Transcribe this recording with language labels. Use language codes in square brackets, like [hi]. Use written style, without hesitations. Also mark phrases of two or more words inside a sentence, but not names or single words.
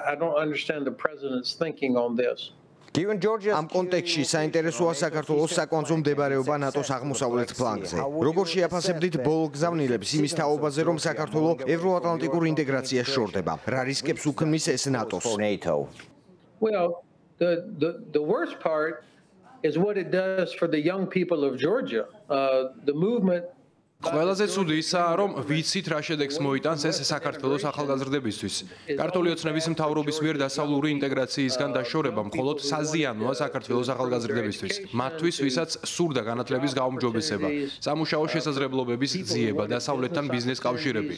[ka] ამ კონტექსტში საინტერესოა საქართველოს საკვანძო მდებარეობა ნატოს აღმოსავლეთ ფლანგზე. როგორ შეაფასებდით ბოლო გზავნილებს იმის თაობაზე, რომ საქართველო ევროატლანტიკურ ინტეგრაციას შორდება? რა რისკებს უქმნის ეს ნატოს? [en] Well, the worst part is what it does for the young people of Georgia. The movement [ka] ყველაზე ცუდი ისაა, რომ ვიცით რა შედეგს მოიტანს ეს საქართველოს ახალგაზრდებისთვის. ქართული ოცნების მთავრობის მიერ დასავლური ინტეგრაციისგან დაშორება მხოლოდ საზიანოა საქართველოს ახალგაზრდებისთვის. მათთვის, ვისაც სურდა განათლების გაუმჯობესება, სამუშაო შესაძლებლობების ძიება, დასავლეთთან ბიზნეს კავშირები.